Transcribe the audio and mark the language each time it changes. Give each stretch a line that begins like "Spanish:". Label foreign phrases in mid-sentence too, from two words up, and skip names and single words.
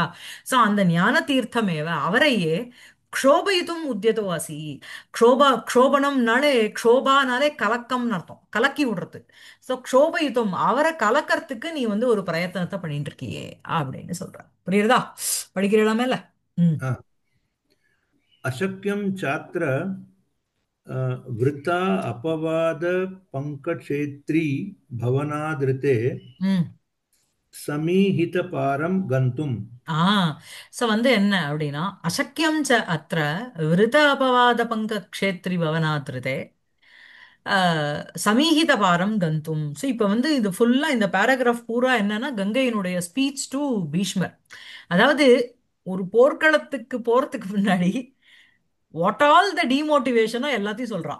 Tamil: ஸோ அந்த
Sanskrit: ज्ञान तीर्थमेव,
Tamil: அவரையே
Sanskrit: क्षोभयितुम् उद्यतवासि.
Tamil: க்ஷோபனம்னாலே, க்ஷோபானாலே கலக்கம்னு அர்த்தம், கலக்கி விடுறது. ஸோ க்ஷோபயித்தும், அவரை கலக்கறதுக்கு நீ வந்து ஒரு பிரயத்தனத்தை பண்ணிட்டு இருக்கியே அப்படின்னு சொல்ற. புரியுறதா? படிக்கிறீங்களா மேல? ம்.
Sanskrit: आ, अशक्यं चात्र वृथा अपवाद पङ्कक्षेत्री भवनादृते ம். समीहितपारं गन्तुम् ஆ,
Tamil: சோ வந்து என்ன அப்படின்னா,
Sanskrit: अशक्यं च अत्र वृथा अपवाद पङ्क क्षेत्री भवनादृते समीहित पारं गन्तुम्.
Tamil: ஸோ இப்போ வந்து இது ஃபுல்லா இந்த பேராகிராஃப் பூரா என்னன்னா கங்கையினுடைய
English: speech to
Tamil: பீஷ்மர். அதாவது ஒரு போர்க்களத்துக்கு போறதுக்கு முன்னாடி
English: what all the demotivationo
Tamil: எல்லாத்தையும் சொல்றான்.